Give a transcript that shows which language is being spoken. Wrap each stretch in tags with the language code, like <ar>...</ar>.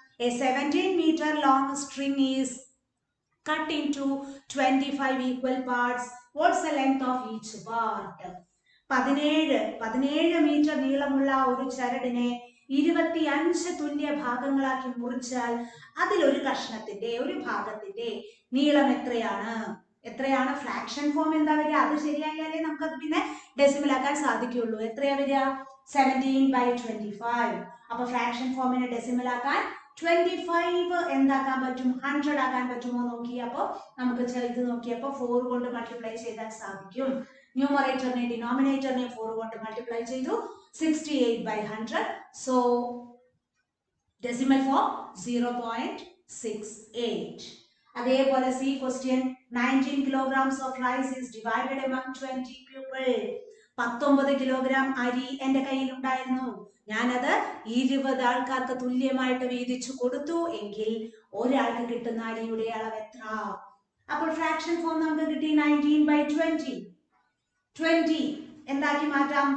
<en>A 17 meter long string is cut into 25 equal parts. What's the length of each part?</en> <ml>17 metre നീളമുള്ള ഒരു ചരടിനെ 25 തുല്യ ഭാഗങ്ങളാക്കി മുറിച്ചാൽ അതിലൊരു കഷ്ണത്തിന്റെ, ഒരു ഭാഗത്തിന്റെ നീളം എത്രയാണ്? ഫ്രാക്ഷൻ ഫോം എന്താ വരിക? അത് ശരിയായാലേ നമുക്കത് പിന്നെ ഡെസിമൽ ആക്കാൻ സാധിക്കുള്ളൂ. എത്രയാ വരിക? 17/25. അപ്പൊ ഫ്രാക്ഷൻ ഫോമിനെ ഡെസിമൽ ആക്കാൻ 25 എന്താക്കാൻ പറ്റും 100 ആക്കാൻ പറ്റുമോ നോക്കിയപ്പോൾ നമുക്ക് ഇത് നോക്കിയപ്പോൾ 4 കൊണ്ട് മൾട്ടിപ്ലൈ ചെയ്താൽ സാധിക്കും. ന്യൂമറേറ്ററിനെ ഡിനോമിനേറ്ററിനെ 4 കൊണ്ട് മൾട്ടിപ്ലൈ ചെയ്തു 68/100. So decimal form 0.68. അതേപോലെ C question</ml> <en>19 kilograms of rice is divided among 20 people.</en> <ml>19 kilogram അരി എന്റെ കയ്യിൽ ഉണ്ടായിരുന്നു. ഞാനത് 20 ആൾക്കാർക്ക് തുല്യമായിട്ട് വീതിച്ചു കൊടുത്തു എങ്കിൽ ഒരാൾക്ക് കിട്ടുന്ന അരിയുടെ അളവ് എത്ര? അപ്പോൾ ഫ്രാക്ഷൻ ഫോം നമുക്ക് കിട്ടി 19/20. 20 എന്താക്കി മാറ്റാം?</ml>